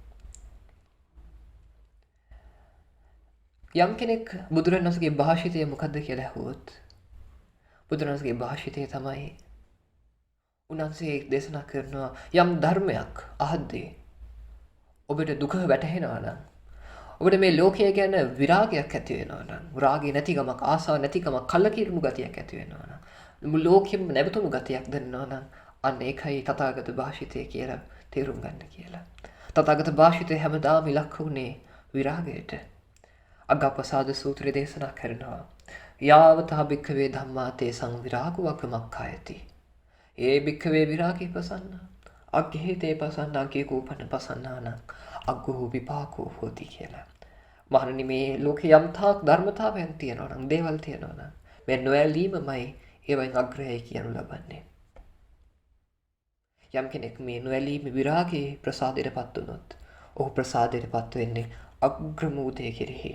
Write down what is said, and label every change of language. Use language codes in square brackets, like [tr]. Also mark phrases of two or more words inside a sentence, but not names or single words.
[si] යම් කෙනෙක් බුදුරණන්සේගේ භාෂිතය මොකද්ද කියලා අහුවොත් බුදුරණන්සේගේ භාෂිතය තමයි උන්වහන්සේ දේශනා කරනවා යම් ධර්මයක් අහද්දී ඔබට දුක වැටහෙනවා නම් ඔබට මේ ලෝකය ගැන විරාගයක් ඇති වෙනවා නම් රාගය නැතිකමක්, ආසාව නැතිකමක්, කලකිරුණු ගතියක් ඇති වෙනවා නම් ලෝකෙම නැවතුණු ගතියක් දැනෙනවා නම් අන්න ඒකයි තථාගත භාෂිතය කියලා තේරුම් ගන්න කියලා. තථාගත භාෂිතය හැමදාම ඉලක්ක වුණේ විරාගයට. [pi] අග්ගප්පසාද සූත්‍රය [si] දේශනා කරනවා [pi] යාවතා භික්ඛවේ ධම්මා තේසං විරාගවකමක්ඛයති. ඒ භික්ඛවේ විරාගී පසන්න අග්ගහේතේ පසන්න අග්ගේ කෝපන පසන්නාන අග්ගෝ විපාකෝ හෝති කියලා. [si] මහණනි මේ ලෝකේ යම් තාක් ධර්මතාවයන් තියෙනවා නම් දේවල් තියෙනවා නම් මේ නොඇලීමමයි ඒවෙන් අග්‍රයයි කියනු ලබන්නේ. යම් කෙනෙක් මේ නොඇලීම විරාගයේ ප්‍රසාදයටපත් වුණොත් ඔහු ප්‍රසාදයටපත් වෙන්නේ අග්‍රමූදේ කෙරෙහි.